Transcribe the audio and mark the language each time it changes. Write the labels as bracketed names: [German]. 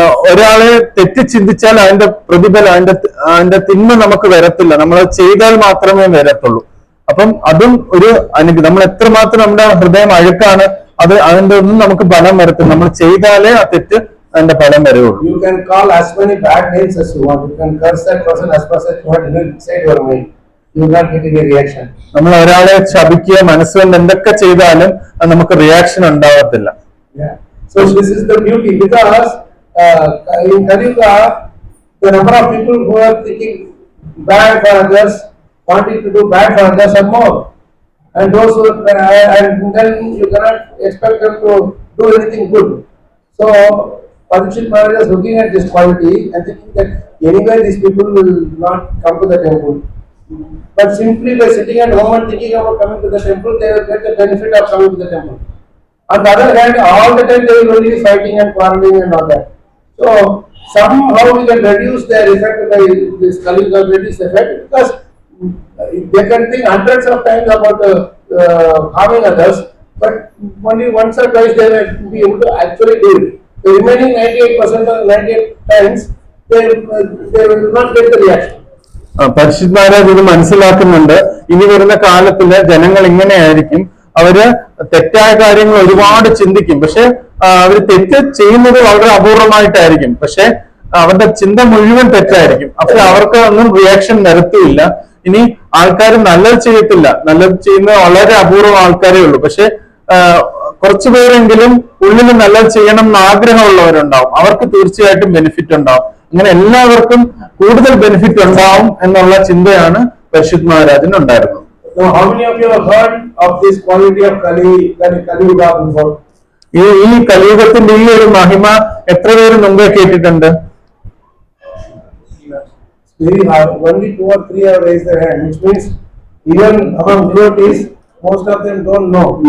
[Malayalam] ഒരാളെ തെറ്റി ചിന്തിച്ചാൽ അതിന്റെ പ്രതിഫലം അതിന്റെ തിന്മ നമുക്ക് വരത്തില്ല, നമ്മൾ ചെയ്താൽ മാത്രമേ വരത്തുള്ളൂ. അപ്പം അതും ഒരു അനുഗ്രഹം. നമ്മൾ എത്രമാത്രം നമ്മുടെ ഹൃദയം അഴുക്കാണ്, അതിന്റെ ഒന്നും നമുക്ക് ഫലം വരത്തില്ല. നമ്മൾ ചെയ്താലേ ആ തെറ്റ് അതിന്റെ ഫലം വരുള്ളൂ. [English] You can call as many bad names as you want. You can curse that person as much as you want. You will say your mind. You will not get any reaction. [Malayalam] നമ്മൾ ഒരാളെ ശപിക്കുക, മനസ്സുകൊണ്ട് എന്തൊക്കെ ചെയ്താലും അത് നമുക്ക് reaction ഉണ്ടാവത്തില്ല. [English] Yeah. So this is the beauty, because in Kaliyuga, the number of people who are thinking bad for others, wanting to do bad for others are more. And those who and then you cannot expect them to do anything good. So Parikshit Maharaj is looking at this quality and thinking that anyway these people will not come to the temple. But simply by sitting at home and thinking about coming to the temple, they will get the benefit of coming to the temple. On the other hand, all the time they will only be fighting and quarreling and all that. So somehow we can reduce their effect by this Kaliyuga, reduce effect, because they can think hundreds of times about harming others, but only once or twice they will be able to actually do it. The remaining 98% or 98 times they will not get the reaction. [Malayalam] പരിശുദ്ധ മഹാരാജ് ഇത് മനസ്സിലാക്കുന്നുണ്ട്. ഇനി വരുന്ന കാലത്തില് ജനങ്ങൾ ഇങ്ങനെയായിരിക്കും, അവര് തെറ്റായ കാര്യങ്ങൾ ഒരുപാട് ചിന്തിക്കും, പക്ഷെ അവര് തെറ്റ് ചെയ്യുന്നത് വളരെ അപൂർവമായിട്ടായിരിക്കും, പക്ഷെ അവരുടെ ചിന്ത മുഴുവൻ തെറ്റായിരിക്കും. അപ്പൊ അവർക്ക് ഒന്നും റിയാക്ഷൻ നിരത്തിയില്ല. ഇനി ആൾക്കാർ നല്ലത് ചെയ്യത്തില്ല, നല്ലത് ചെയ്യുന്ന വളരെ അപൂർവം ആൾക്കാരേ ഉള്ളൂ, പക്ഷെ കുറച്ചുപേരെങ്കിലും ഉള്ളിൽ നല്ലത് ചെയ്യണം എന്ന് ആഗ്രഹമുള്ളവരുണ്ടാവും, അവർക്ക് തീർച്ചയായിട്ടും ബെനിഫിറ്റ് ഉണ്ടാവും. അങ്ങനെ എല്ലാവർക്കും കൂടുതൽ ബെനിഫിറ്റ് ഉണ്ടാവും എന്നുള്ള ചിന്തയാണ് പരിശുദ്ധ മഹാരാജിന് ഉണ്ടായിരുന്നത്. [English] Now, how many of you have heard of this quality of Kaliyuga before? [Malayalam] ഈ കലിയുഗത്തിന്റെ ഈ ഒരു മഹിമ എത്ര പേര് മുമ്പേ കേട്ടിട്ടുണ്ട്? [English] Very hard. Only 2 or 3 have raised their hand, which means even among devotees, most of them don't know.